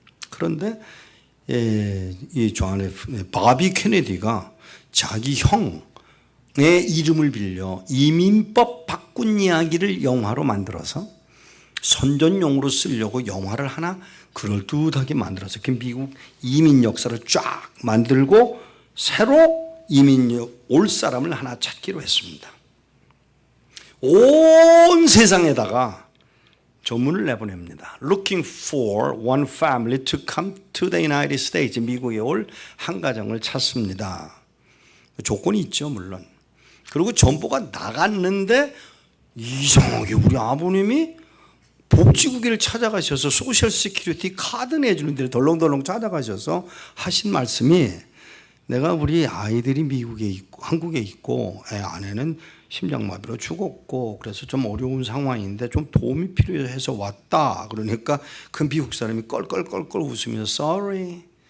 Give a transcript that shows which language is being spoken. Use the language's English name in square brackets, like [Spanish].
[Korean] 그런데 이 바비 케네디가 자기 형의 이름을 빌려 이민법 바꾼 이야기를 영화로 만들어서 선전용으로 쓰려고 영화를 하나 그럴듯하게 만들어서 미국 이민 역사를 쫙 만들고 새로 이민 올 사람을 하나 찾기로 했습니다. 온 세상에다가 전문을 내보냅니다. [English] Looking for one family to come to the United States. [Korean] 미국에 올 한 가정을 찾습니다. 조건이 있죠, 물론. 그리고 전보가 나갔는데 이상하게 우리 아버님이 복지국을 찾아가셔서 소셜 시큐리티 카드 내주는 데를 덜렁덜렁 찾아가셔서 하신 말씀이 내가 우리 아이들이 미국에 있고 한국에 있고 애 아내는 심장마비로 죽었고 그래서 좀 어려운 상황인데 좀 도움이 필요해서 왔다. 그러니까 그 미국 사람이 껄껄껄껄 웃으면서 Sorry,